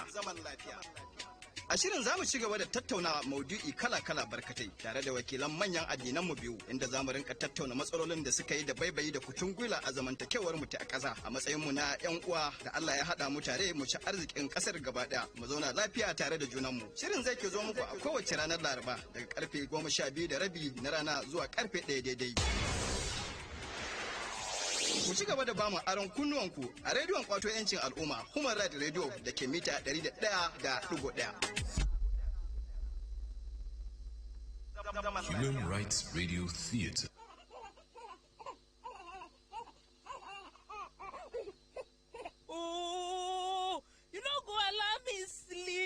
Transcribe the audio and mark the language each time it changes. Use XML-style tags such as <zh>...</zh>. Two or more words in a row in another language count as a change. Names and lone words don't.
<ha>A shirin za mu ci gaba da tattauna maudu'i kala-kala barkatai tare da wakilan manyan addinan mu biyu, inda za mu rinka tattauna matsalolin da suka yi da baibayi da kutun gwila a zamantakewar mu ta ƙasa a matsayin mu na 'yan uwa da Allah ya haɗa mu tare mu ci arzikin ƙasar gaba ɗaya mu zauna lafiya tare da junan mu. Shirin zai ke zo muku a kowace ranar Laraba daga karfe 12:30 na rana zuwa karfe 1 daidai. Ku ci gaba da bamu aron kunnuwanku a rediyon kwato 'yancin al'umma Human Rights Radio da ke mita 101.1. Human Rights Radio Theatre.</ha> <pcm>Oh, you don't go allow me sleep.</pcm>